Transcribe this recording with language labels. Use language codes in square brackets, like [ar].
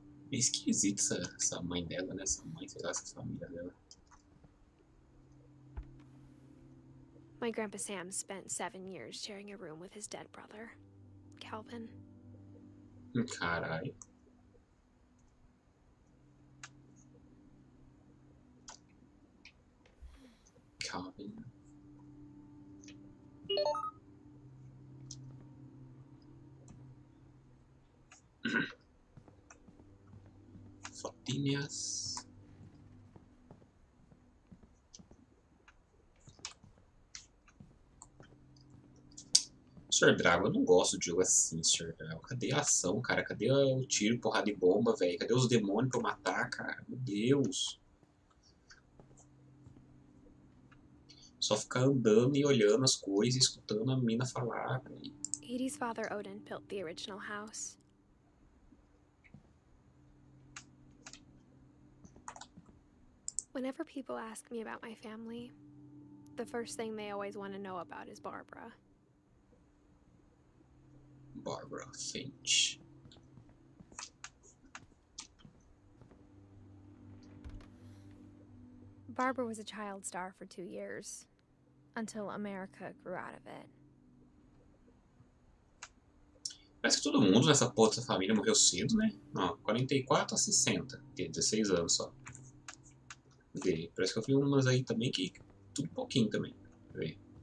[pt] Meio esquisito essa mãe dela, né? Essa mãe, sei lá, essa família dela. [en] My Grandpa Sam spent 7 years sharing a room with his dead brother, Calvin. [pt] Caralho. Calvin. Fotinhas. Sr. Drago, eu não gosto de jogo assim, Sr. Drago. Cadê a ação, cara? Cadê o tiro, porrada de bomba, velho? Cadê os demônios pra eu matar, cara? Meu Deus. Só ficar andando e olhando as coisas e escutando a mina falar, velho. [en] Edie's father, Odin, built the original house. Whenever people ask me about my family, the first thing they always want to know about is Barbara. Barbara Finch. Barbara was a child star for 2 years, until America grew out of it. [pt] Parece que todo mundo nessa porra dessa família morreu cedo, né? Não, 44 a 60. Tem 16 anos só. Cadê? Parece que eu vi umas aí também que... Tudo pouquinho também. Cadê?